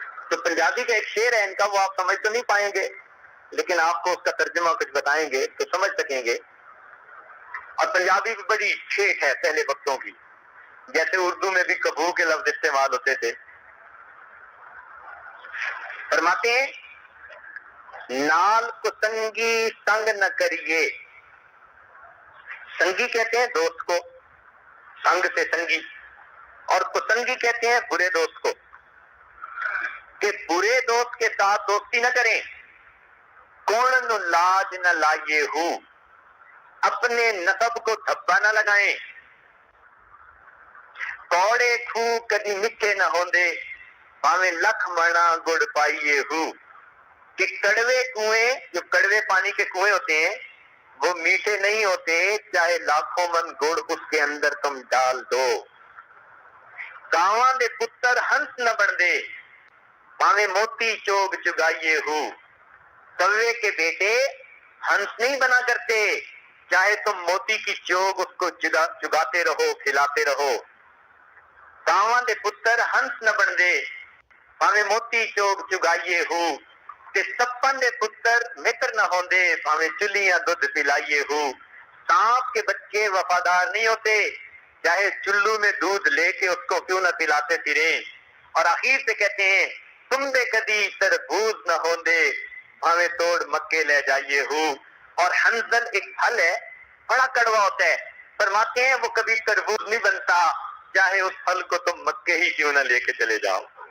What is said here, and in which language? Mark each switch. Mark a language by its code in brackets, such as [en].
[ur] تو پنجابی کا ایک شعر ہے ان کا، وہ آپ سمجھ تو نہیں پائیں گے لیکن آپ کو اس کا ترجمہ کچھ بتائیں گے تو سمجھ سکیں گے. اور پنجابی بھی بڑی ٹھیک ہے پہلے وقتوں کی، جیسے اردو میں بھی کبو کے لفظ استعمال ہوتے تھے. فرماتے ہیں [pa] نال کو سنگی سنگ نہ کریے. [ur] سنگی کہتے ہیں دوست کو، سنگ سے سنگی، اور کسنگی کہتے ہیں برے دوست کو، کہ برے دوست کے ساتھ دوستی نہ کریں. [pa] کون نو لاج نہ لائیے ہو، [ur] اپنے نسب کو دھبا نہ لگائیں. [pa] کوڑے کھو کدی مٹھے نہ ہوندے، پاویں لکھ منا گڑ پائیے ہو. [ur] کہ کڑوے کنویں، جو کڑوے پانی کے کنویں ہوتے ہیں وہ میٹھے نہیں ہوتے چاہے لاکھوں من گڑ اس کے اندر تم ڈال دو. [pa] کاواں دے پتر ہنس نہ بن دے، پاویں موتی چوگ چگائیے ہو. [ur] کوے کے بیٹے ہنس نہیں بنا کرتے چاہے تم موتی کی چوگ اس کو چگاتے رہو، کھلاتے رہو. [pa] کاواں دے پتر ہنس نہ بن دے، پاویں موتی چوگ چگائیے ہو. کہ سپن دے پتر متر نہ ہوندے، پاویں چلیاں دودھ پلائیے ہو. [ur] سانپ کے بچے وفادار نہیں ہوتے چاہے چلو میں دودھ لے کے اس کو کیوں نہ پلاتے پھریں. اور آخر سے کہتے ہیں [pa] تم دے کدی تربوز نہ ہوندے، بھاویں توڑ مکے لے جائیے ہو. [ur] اور حنظل ایک پھل ہے بڑا کڑوا ہوتا ہے، فرماتے ہیں وہ کبھی تربوز نہیں بنتا چاہے اس پھل کو تم مکے ہی کیوں نہ لے کے چلے جاؤ.